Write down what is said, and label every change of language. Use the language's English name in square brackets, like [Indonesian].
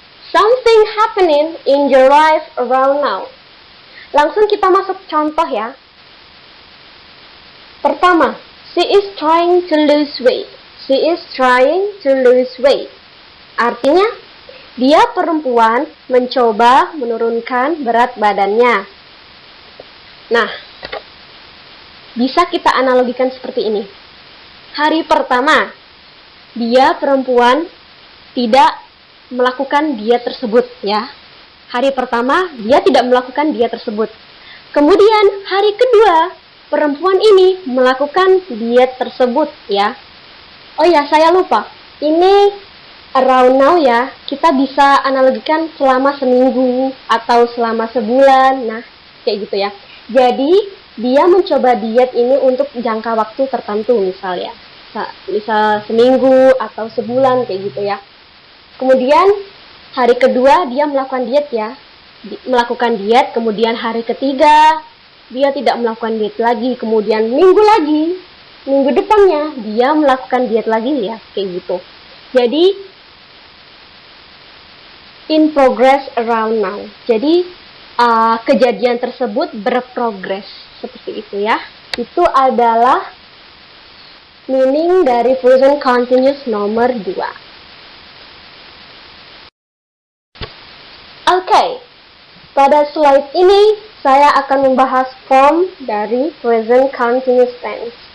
[English] Something happening in your life around now. [Indonesian] Langsung kita masuk contoh ya. Pertama, [English] she is trying to lose weight. She is trying to lose weight. [Indonesian] Artinya, dia perempuan mencoba menurunkan berat badannya. Nah, bisa kita analogikan seperti ini. Hari pertama, dia perempuan tidak melakukan diet tersebut ya. Hari pertama dia tidak melakukan diet tersebut. Kemudian hari kedua perempuan ini melakukan diet tersebut ya. Oh ya, saya lupa. Ini [English] around now [Indonesian] ya. Kita bisa analogikan selama seminggu atau selama sebulan. Nah, kayak gitu ya. Jadi dia mencoba diet ini untuk jangka waktu tertentu misalnya. Misal seminggu atau sebulan kayak gitu ya. Kemudian hari kedua dia melakukan diet ya. Melakukan diet, kemudian hari ketiga dia tidak melakukan diet lagi. Kemudian minggu depannya dia melakukan diet lagi ya, kayak gitu. Jadi [English] in progress around now. [Indonesian] Jadi kejadian tersebut berprogres seperti itu ya. Itu adalah meaning dari present continuous nomor 2. Oke, pada slide ini saya akan membahas form dari present continuous tense.